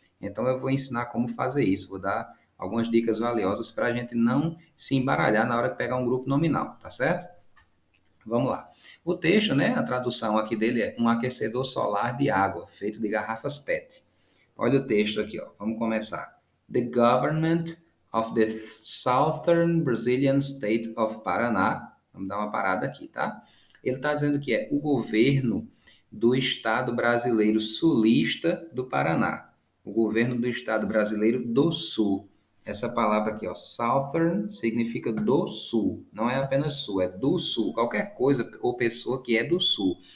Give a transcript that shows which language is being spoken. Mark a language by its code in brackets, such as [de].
[pt] Então eu vou ensinar como fazer isso, vou dar algumas dicas valiosas para a gente não se embaralhar na hora de pegar um grupo nominal, tá certo? Vamos lá. O texto, né, a tradução aqui dele é um aquecedor solar de água, feito de garrafas PET. Olha o texto aqui, ó. Vamos começar. [en] The government of the southern Brazilian state of Paraná. [pt] Vamos dar uma parada aqui, tá? Ele está dizendo que é o governo do estado brasileiro sulista do Paraná. O governo do estado brasileiro do sul. Essa palavra aqui, ó, southern, significa do sul. Não é apenas sul, é do sul. Qualquer coisa ou pessoa que é do sul.